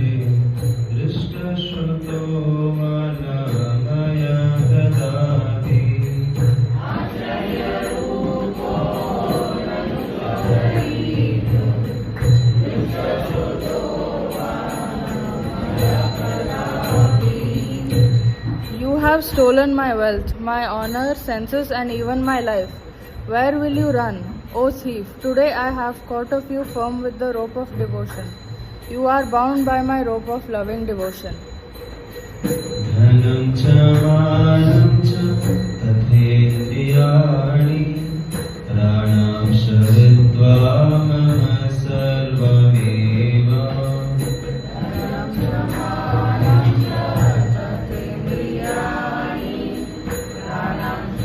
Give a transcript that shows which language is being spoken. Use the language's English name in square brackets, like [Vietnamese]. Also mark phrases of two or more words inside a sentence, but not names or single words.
[Sanskrit] drishta shruto manamaya gadati Asharya rupo nanu chorayete drishta shruto manamaya gadati. [English] You have stolen my wealth, my honor, senses, and even my life. Where will you run, O thief? Today I have caught of you firm with the rope of devotion. You are bound by my rope of loving devotion. [Sanskrit] Dhanam cha manam cha tathendriyani pranam sharidva mama sarvameva Dhanam cha manam cha tathendriyani pranam